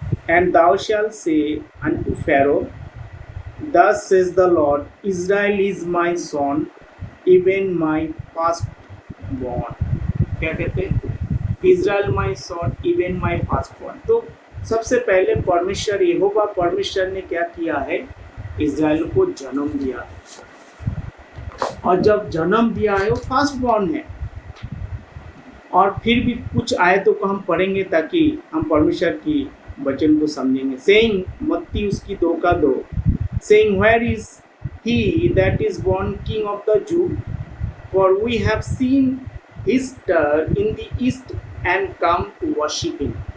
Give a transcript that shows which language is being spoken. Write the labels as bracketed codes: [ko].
[en] And thou shalt say unto Pharaoh, Thus says the Lord, Israel is my son, even my firstborn. [hi] क्या कहते हैं? [en] Israel my son, even my firstborn. [hi] तो सबसे पहले परमेश्वर, यहोवा परमेश्वर ने क्या किया है? इज़राइल को जन्म दिया। और जब जन्म दिया है वो फर्स्टबॉर्न है। और फिर भी कुछ आयतों को हम पढ़ेंगे ताकि हम परमेश्वर की वचन को समझेंगे। [en] saying, [hi] मत्ती उसकी 2 का 2, [en] saying, Where is he that is born King of the Jews? For we have seen his star in the east and come to worship him.